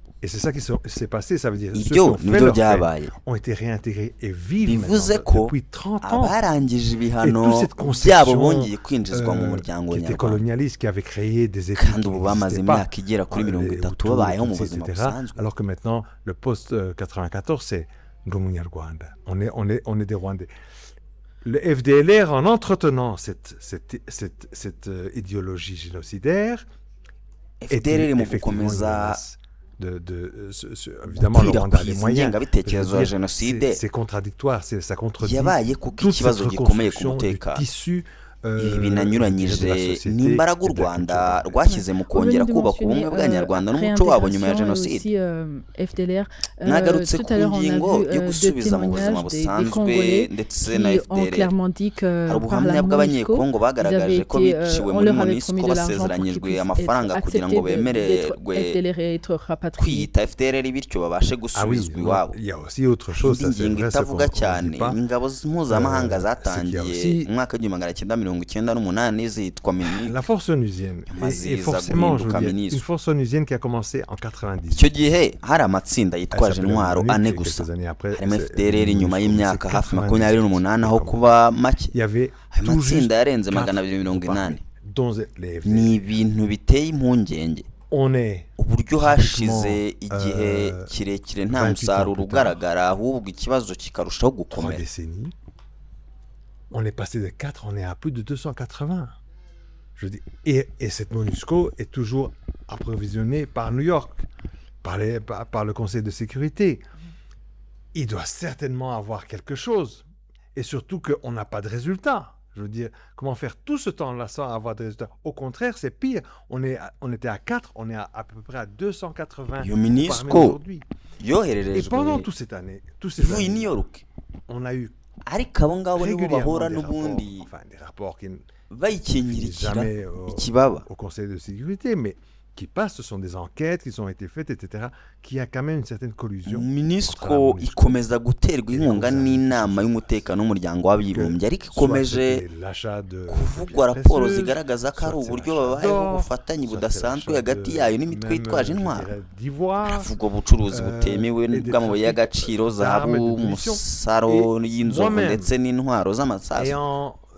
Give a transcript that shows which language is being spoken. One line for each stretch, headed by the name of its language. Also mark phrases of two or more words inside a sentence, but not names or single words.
French: Et c'est ça qui s'est passé, ça veut dire ceux qui
Kinyarwanda: ibyo
French: ont fait
Kinyarwanda: nibyo
French: leurs peines
Kinyarwanda: byabaye
French: ont été réintégrés et vivent
Kinyarwanda: bivuze
French: maintenant
Kinyarwanda: ko
French: depuis 30 ans.
Kinyarwanda: abarangije
French: Et
Kinyarwanda: ibihano
French: toute cette
Kinyarwanda: byabo
French: conception
Kinyarwanda: bongeye kwinjizwa mu muryango
French: qui était
Kinyarwanda: nyarwanda
French: colonialiste, qui avait créé des études
Kinyarwanda: kandi
French: qui
Kinyarwanda: ubu bamaze
French: n'existaient pas,
Kinyarwanda: imyaka igera kuri
French: les
Kinyarwanda: 30
French: Hutus,
Kinyarwanda: babayeho
French: les
Kinyarwanda: mu
French: Tutsis,
Kinyarwanda: buzima
French: etc.
Kinyarwanda: busanzwe
French: Alors que maintenant, le post-94, c'est Ndumunyarwanda. On est des Rwandais. Le FDLR, en entretenant cette idéologie génocidaire,
Kinyarwanda: FDLR mu
French: effectivement une
Kinyarwanda: gukomeza
French: menace évidemment le Rwanda a les
Kinyarwanda: gukwirakwiza
French: moyens.
Kinyarwanda: ingengabitekerezo ya jenoside
French: C'est contradictoire, ça contredit
Kinyarwanda: yabaye kuko
French: toute cette
Kinyarwanda: ikibazo gikomeye ku
French: reconstruction du
Kinyarwanda: mutekano
French: tissu
Kinyarwanda: ibi binanyuranyije n'imbaraga u Rwanda rwashyize mu kongera kubaka ubumwe bw'Abanyarwanda n'umuco wabo nyuma ya jenoside. Nagarutse ku ngingo yo gusubiza mu buzima busanzwe ndetse na FDLR. Hari ubuhamya bw'abanyekongo bagaragaje ko biciwe muri MONUSCO basezeranyijwe amafaranga kugira ngo bemererwe kwiyita FDLR bityo babashe gusubizwa iwabo. Ingingo itavuga cyane ingabo mpuzamahanga zatangiye mu mwaka w'1998 zitwa MINUSCO.
French: La force onusienne, et forcément je veux dire, une force onusienne qui a commencé en 98.
Kinyarwanda: Icyo gihe hari amatsinda yitwaje intwaro ane gusa, harimo FDLR nyuma y'imyaka hafi 28 aho kuba make. Ayo matsinda yarenze 280. Ni ibintu biteye impungenge uburyo hashize igihe kirekire nta musaruro ugaragara, ahubwo ikibazo kikarushaho gukomera.
French: On est passé de 4, on est à plus de 280. Je dis, et cette MONUSCO est toujours approvisionnée par New York, par le Conseil de sécurité. Il doit certainement avoir quelque chose. Et surtout qu'on n'a pas de résultats. Je veux dire, comment faire tout ce temps-là sans avoir de résultats? Au contraire, c'est pire. On était à 4, on est à peu près à 280 aujourd'hui. Et pendant toute cette année, on a eu
Kinyarwanda: ariko abo ngabo nibo bahora n'ubundi bayikinyirikira ikibaba
French: au Conseil de sécurité, mais qui passent, ce sont des enquêtes qui ont été faites, etc., qui a quand même une certaine collusion.
Kinyarwanda: MONUSCO ikomeza guterwa inkunga n'inama y'umutekano w'umuryango w'abibumbye, ariko ikomeje kuvugwa raporo zigaragaza ko ari uburyo babayeho ubufatanye budasanzwe hagati yayo n'imitwe yitwaje intwaro. Havugwa ubucuruzi butemewe bw'amabuye y'agaciro, zahabu, umusaro y'inzovu ndetse n'intwaro z'amasasu.